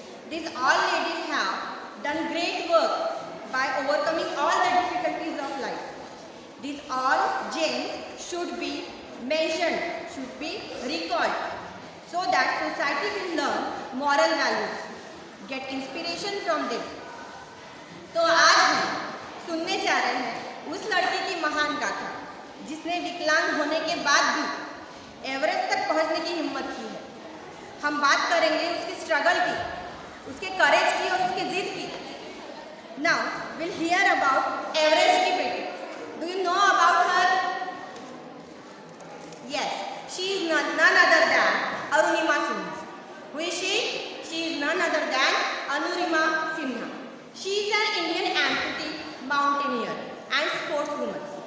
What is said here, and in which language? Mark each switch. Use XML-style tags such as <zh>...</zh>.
<en>These all ladies have done great work by overcoming all the difficulties of life. These all gems should be mentioned, should be recalled, so that society will learn moral values, get inspiration from them.</en> <hi>तो आज हम सुनने जा रहे हैं उस लड़की की महान गाथा जिसने विकलांग होने के बाद भी एवरेस्ट तक पहुंचने की हिम्मत की है। हम बात करेंगे उसकी स्ट्रगल की, उसके करेज की और उसकी जिद की।</hi> <en>Now we'll hear about</en> <hi>Everest की बेटी।</hi> <en>Do you know about her? Yes, she is none other than Arunima Sinha. Who is she? She is none other than Arunima Sinha. She is an Indian amputee, mountaineer and sportswoman.</en>